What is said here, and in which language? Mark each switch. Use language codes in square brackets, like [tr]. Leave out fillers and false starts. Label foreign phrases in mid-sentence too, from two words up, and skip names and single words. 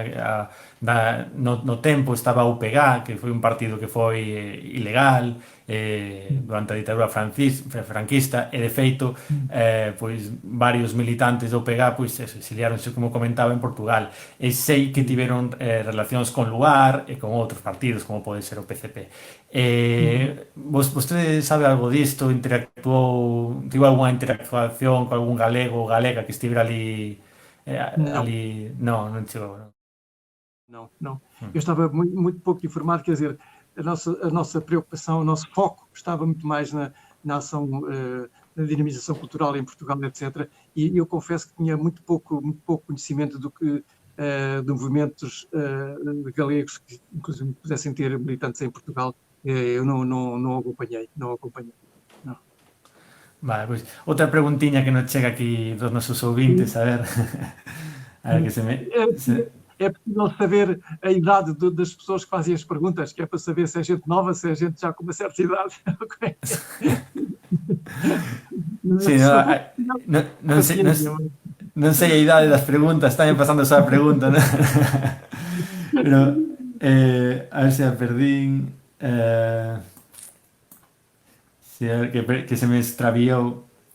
[gl] No tempo estaba o UPG, que foi un partido que foi ilegal durante a ditadura franquista, e de feito pois varios militantes do UPG pois exiliaronse, como comentaba, en Portugal, e sei que tiveron relacións con Luar e con outros partidos, como pode ser o PCP. Vostede sabe algo disto? Tivo algunha interactuación con algún galego ou galega que estivera ali? Ali non chegou, non? [pt] Não. Eu estava muito pouco informado, quer dizer, a nossa preocupação, o nosso foco estava muito mais na ação, na dinamização cultural em Portugal, etc. E eu confesso que tinha muito pouco conhecimento de movimentos galegos que, inclusive, pudessem ter militantes em Portugal. Eu não acompanhei. Não. [gl] Vale, pois outra preguntiña que nos chega aquí dos nosos ouvintes, a ver. A ver que se me... [pt] É possível saber a idade das pessoas que fazem as perguntas, que é para saber se é gente nova, se é gente já com uma certa idade. [gl] Sí, non sei a idade das preguntas, tamén pasando esa pregunta, ¿no? Pero, a ver se a perdín. Que se me extraviou.